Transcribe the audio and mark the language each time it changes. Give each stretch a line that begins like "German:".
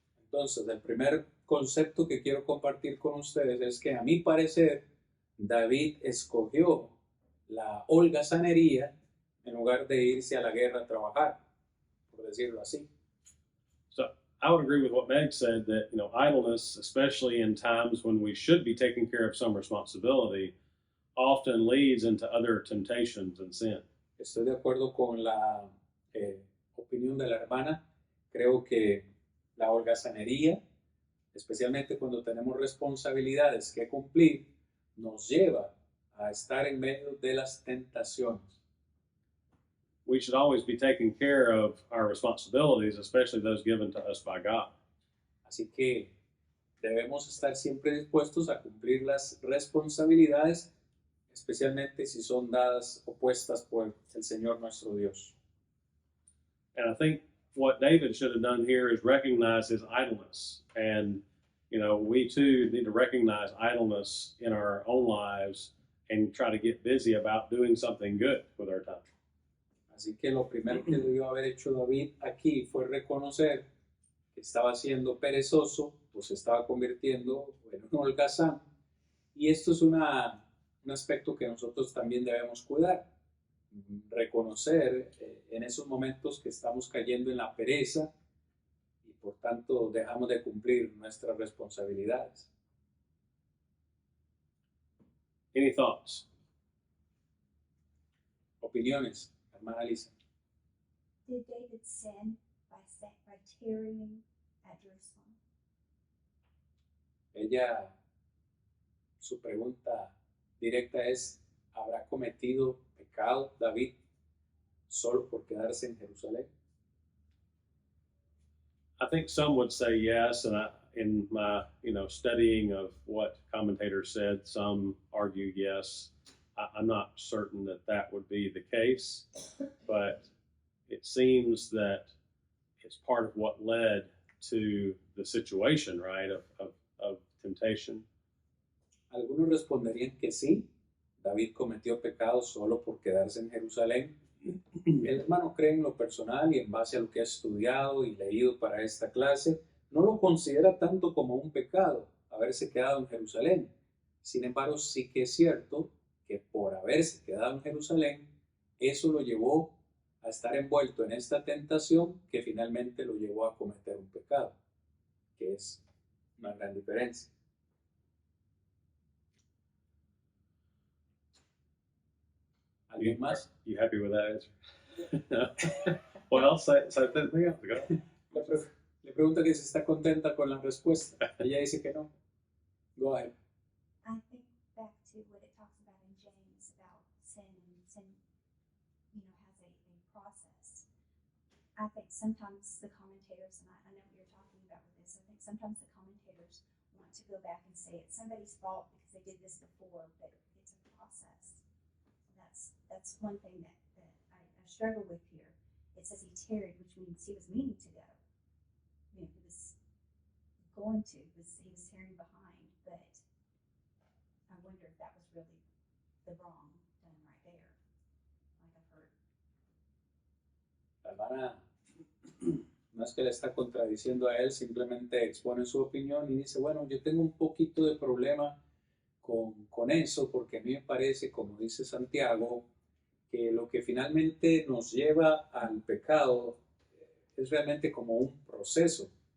Spanish: Entonces, el primer concepto que quiero compartir con ustedes es que, a mi parecer, David escogió la holgazanería en lugar de irse a la guerra a trabajar, por decirlo así.
English: So I would agree with what Meg said that, idleness, especially in times when we should be taking care of some responsibility, often leads into other temptations and sin.
Spanish: Estoy de acuerdo con la opinión de la hermana. Creo que la holgazanería, especialmente cuando tenemos responsabilidades que cumplir, nos lleva a estar en medio de las tentaciones.
English: We should always be taking care of our responsibilities, especially those given to us by God.
Spanish: Así que debemos estar siempre dispuestos a cumplir las responsabilidades, especialmente si son dadas opuestas por el Señor nuestro Dios.
English: And I think what David should have done here is recognize his idleness. And, you know, we too need to recognize idleness in our own lives and try to get busy about doing something good with our time.
Spanish: Así que lo primero que debió haber hecho David aquí fue reconocer que estaba siendo perezoso o se estaba convirtiendo en un holgazán. Y esto es un aspecto que nosotros también debemos cuidar. Reconocer en esos momentos que estamos cayendo en la pereza y por tanto dejamos de cumplir nuestras responsabilidades.
English: Any thoughts?
Spanish: Opiniones, hermana Lisa.
English: Did David sin by tarrying at Jerusalem?
Spanish: Su pregunta directa es, ¿habrá cometido pecado David solo por quedarse en Jerusalén?
English: I think some would say yes, and in my studying of what commentators said, some argue yes. I'm not certain that would be the case, but it seems that it's part of what led to the situation, right, of temptation.
Spanish: Algunos responderían que sí, David cometió pecado solo por quedarse en Jerusalén. El hermano cree en lo personal y en base a lo que ha estudiado y leído para esta clase, no lo considera tanto como un pecado haberse quedado en Jerusalén. Sin embargo, sí que es cierto que por haberse quedado en Jerusalén, eso lo llevó a estar envuelto en esta tentación que finalmente lo llevó a cometer un pecado, que es una gran diferencia. ¿Alguien más?
English: You happy with that answer? Well, say something else. Go.
Spanish: Le pregunta que si está contenta con la respuesta. Ella dice que no.
English: Go ahead. I think back to what it talks about in James about sin, and sin, has a process. I think sometimes the commentators, and I know what you're talking about with this, I think sometimes the commentators want to go back and say it's somebody's fault because they did this before, but it's a process. That's one thing that I struggle with here. It says he tarried, which means he was meaning to go. He was going to, he was tarrying behind, but I wonder if that was really the wrong done right there, like I've heard.
Spanish: La hermana no es que le está contradiciendo a él, simplemente expone su opinión y dice, bueno, yo tengo un poquito de problema con eso, porque a mí me parece, como dice Santiago, que lo que finalmente nos lleva al pecado es realmente como un proceso.